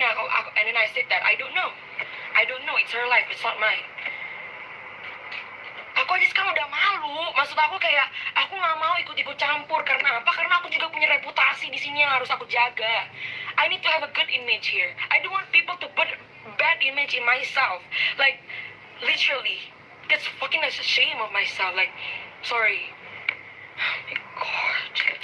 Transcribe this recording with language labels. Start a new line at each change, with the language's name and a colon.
English: Nah, and then I said that I don't know. It's her life, it's not mine.
Indonesian: Aku aja sekarang udah malu. Maksud aku kayak aku nggak mau ikut campur. Karena apa? Karena aku juga punya reputasi di sini yang harus aku jaga.
English: I need to have a good image here. I don't want people to put bad image in myself. Like literally, that's fucking a shame of myself. Like, sorry. Oh my god.